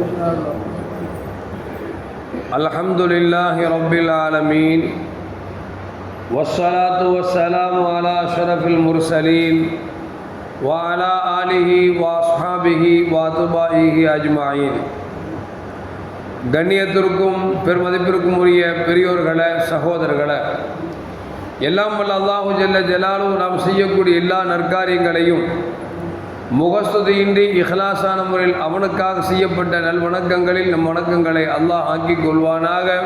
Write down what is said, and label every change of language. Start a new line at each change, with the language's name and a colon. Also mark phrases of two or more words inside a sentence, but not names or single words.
Arabic: الحمد لله رب العالمين والصلاة والسلام على أشرف المرسلين وعلى آله وأصحابه وأتباعه أجمعين.
Tamil: கண்ணியத்திற்கும் பெருமதிப்பிற்கும் உரிய பெரியோர்களே, சகோதரர்களே, எல்லாம் வல்ல
Arabic: الله جل جلاله
Tamil: நாம் செய்யக்கூடிய எல்லா நற்காரியங்களையும் முகஸ்துதியின்றி இஹ்லாஸான முறையில் அவனுக்காக செய்யப்பட்ட நல்வணக்கங்களில் நம் வணக்கங்களை அல்லாஹ் ஆக்கிக் கொள்வானாக.